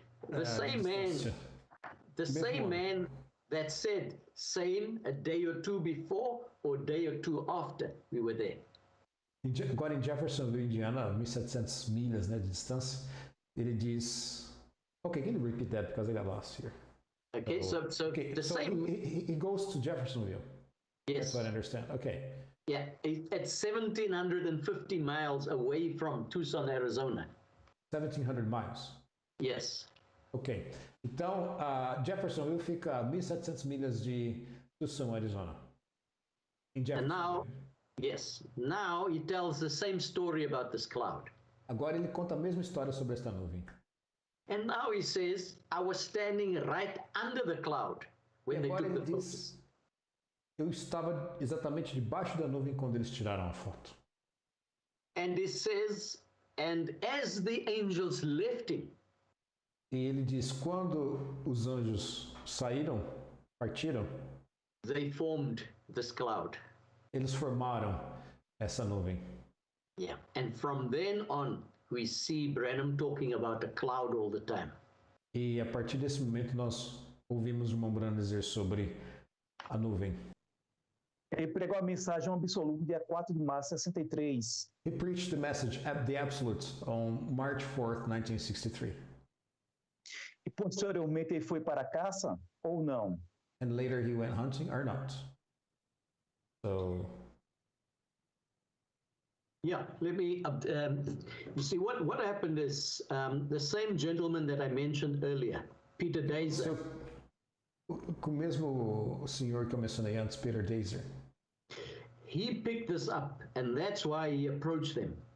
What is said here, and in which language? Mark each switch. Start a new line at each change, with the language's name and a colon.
English: The same man that said same a day or two before or a day or two after we were there.
Portuguese: Agora em Jeffersonville, Indiana, 1.700 milhas, né, de distância, ele diz...
English: Okay, can you repeat that because I got lost here? Okay, so same... He goes to Jeffersonville. Yes. That's what I understand. Okay. Yeah, it's 1,750 miles away from Tucson, Arizona. 1,700 miles. Yes. Ok.
Portuguese: Então, Jeffersonville fica a 1.700 milhas de Tucson, Arizona.
English: And now he tells the same story about this cloud.
Portuguese: Agora ele conta a mesma história sobre esta nuvem.
English: And now he says, I was standing right under the cloud when they took the photos.
Portuguese: Eu estava exatamente debaixo da nuvem quando eles tiraram a foto.
English: And he says, and as the angels left him.
Portuguese: E ele diz, quando os anjos partiram,
English: they formed this cloud.
Portuguese: Eles formaram essa nuvem.
English: Yeah, and from then on, we see Branham talking about a cloud all the time.
Portuguese: E a partir desse momento nós ouvimos o irmão Branham dizer sobre a nuvem. Ele pregou a mensagem absoluta dia 4 de março de 63.
English: He preached the message at the absolute on March 4th, 1963.
Portuguese: E posteriormente ele foi para a caça ou não?
English: And later he went hunting or not. So yeah, let me. You see, what happened is the same gentleman that I mentioned earlier, Peter Dazer.
Portuguese: O mesmo senhor que eu mencionei antes, Peter Dazer.
English: He picked this up, and that's why he approached them.